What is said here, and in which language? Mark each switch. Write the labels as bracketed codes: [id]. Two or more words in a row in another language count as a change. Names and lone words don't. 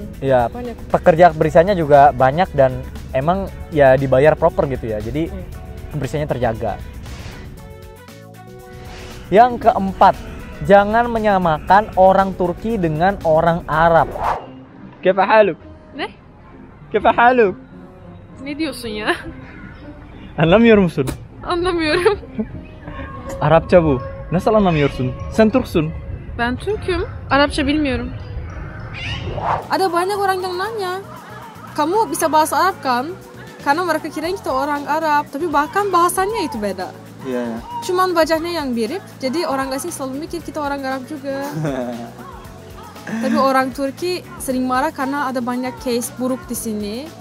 [id] Iya, Banyak. pekerja kebersihannya juga banyak dan emang ya dibayar proper gitu ya. Jadi kebersihannya terjaga. Yang keempat, jangan menyamakan orang Turki dengan orang Arab. [ar] كيف حالك? [tr] Ne? [ar] كيف حالك? [tr] Ne diyorsun ya? Anlamıyor musun? Anlamıyorum. Arapça bu. Nasıl anlamıyorsun? Sen Türksün. Ben Türk'üm. Arapça bilmiyorum. [id] Ada banyak orang yang nanya, kamu bisa bahasa Arab kan? Karena mereka kirain kita orang Arab, tapi bahkan bahasanya itu beda. Iya. Cuman wajahnya yang mirip, jadi orang asing selalu mikir kita orang Arab juga. Tapi orang Turki sering marah karena ada banyak case buruk di sini.